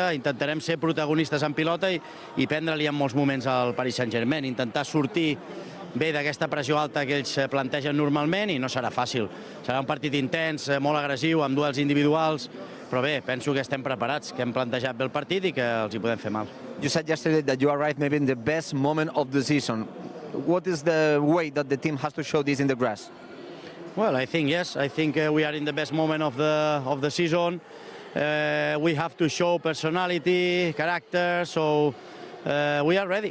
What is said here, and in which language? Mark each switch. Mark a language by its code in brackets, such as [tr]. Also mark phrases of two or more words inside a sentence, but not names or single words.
[ca] Intentarem ser protagonistes en pilota i prendre-li en molts moments al Paris Saint-Germain. Intentar sortir bé d'aquesta pressió alta que ells plantegen normalment i no serà fàcil. Serà un partit intens, molt agressiu, amb duels individuals, però bé, penso que estem preparats, que hem plantejat bé el partit i que els hi podem fer mal. [en] You said yesterday that you arrived maybe in the best moment of the season. What is the way that the team has to show this in the grass? Well, I think yes. I think we are in the best moment of the season. We have to show personality, character, so we are ready.